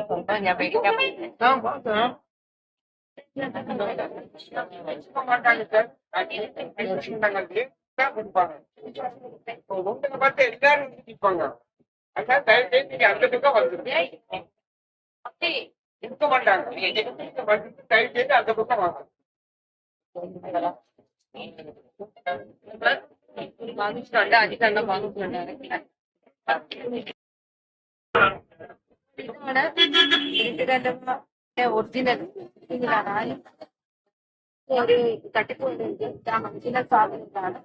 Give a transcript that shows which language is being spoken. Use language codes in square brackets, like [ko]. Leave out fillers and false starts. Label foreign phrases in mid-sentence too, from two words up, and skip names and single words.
[ml] സംഭവം ഞാൻ മേടിക്കാൻ [ta] உங்களை பார்த்து எல்லாரும் நிற்பாங்க. அதான் தயவு செய்து நீங்க அந்த பக்கம் வந்துருங்க. இருக்க மாட்டாங்க. நீங்க வந்துட்டு தயவு செய்து அந்த பக்கம் வாங்க. [ml] വാങ്ങിച്ചിട്ടുണ്ട്, അധികം വാങ്ങിച്ചിട്ടുണ്ട്. ഇതാണ് ഒറിജിനൽ. ഒരു തട്ടിപ്പ് ഒറിജിനൽ സാധനം ഇതാണ്.